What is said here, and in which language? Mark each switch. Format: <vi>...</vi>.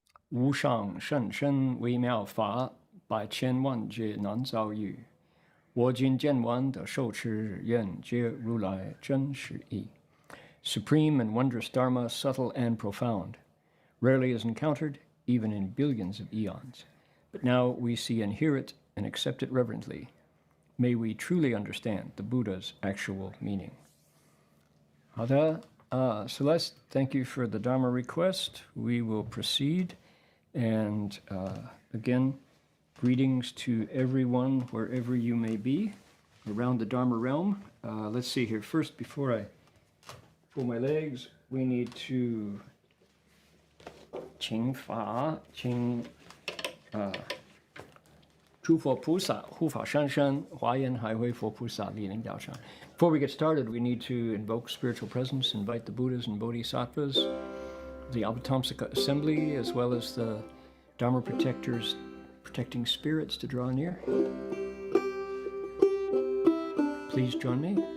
<zh>无上甚深微妙法，百千万劫难遭遇。我今见闻得受持，愿解如来真实义。</zh> <en>Supreme and wondrous Dharma, subtle and profound, rarely is encountered, even in billions of eons. But now we see and hear it and accept it reverently. May we truly understand the Buddha's actual meaning.</en> <zh>好的,</zh> <en>Celeste, thank you for the Dharma request. We will proceed. And again, greetings to everyone, wherever you may be, around the Dharma realm. Let's see here. First, before I pull my legs, we need to</en> <zh>请法，请诸佛菩萨护法上身，华严海会佛菩萨莅临道场。</zh> <en>Before we get started, we need to invoke spiritual presence, invite the Buddhas and Bodhisattvas, the Avatamsaka Assembly, as well as the Dharma protectors, protecting spirits to draw near. Please join me.</en>